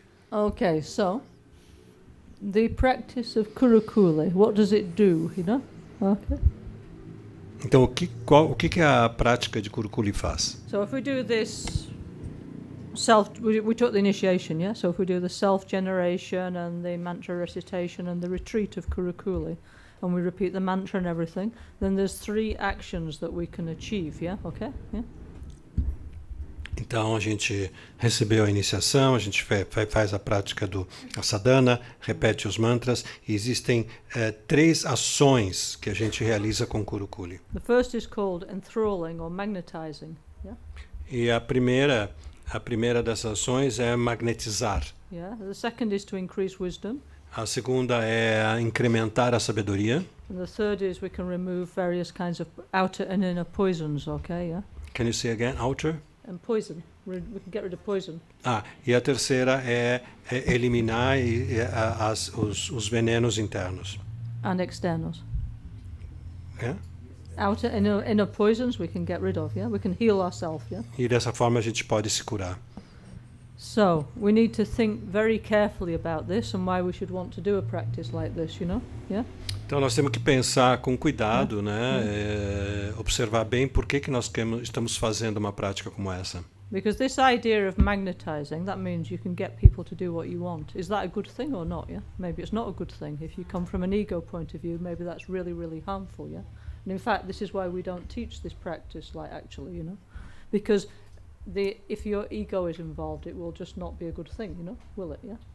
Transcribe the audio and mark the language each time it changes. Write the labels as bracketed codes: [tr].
[en] Okay, so the practice of Kurukulle, what does it do, Okay. [pt] Então, o que a prática de Kurukulle faz? [en] So if we do this we took the initiation, yeah? So if we do the self-generation and the mantra recitation and the retreat of Kurukulle, and we repeat the mantra and everything, then there's 3 actions that we can achieve, yeah? Okay? Yeah? [pt] Então, a gente recebeu a iniciação, a gente faz a prática do sadhana, repete os mantras, e existem 3 ações que a gente realiza com Kurukulle. [en] The first is called enthralling or magnetizing, yeah? [pt] E a primeira dessas ações é magnetizar. [en] Yeah. The second is to increase wisdom. [pt] A segunda é incrementar a sabedoria. [en] And the third is we can remove various kinds of outer and inner poisons, okay, yeah? Can you say again? Outer? And poison. We can get rid of poison. [pt] E a terceira é eliminar os venenos internos. [en] And externals. [pt] É? [en] Outer and inner poisons we can get rid of, yeah? We can heal ourselves, yeah? [pt] E dessa forma a gente pode se curar. [en] So, we need to think very carefully about this and why we should want to do a practice like this, Yeah? [pt] Então nós temos que pensar com cuidado, né? Observar bem por que nós estamos fazendo uma prática como essa. [en] Because this idea of magnetizing, that means you can get people to do what you want. Is that a good thing or not, yeah? Maybe it's not a good thing. If you come from an ego point of view, maybe that's really, really harmful, yeah? And in fact, this is why we don't teach this practice, actually, Because if your ego is involved, it will just not be a good thing, will it, yeah?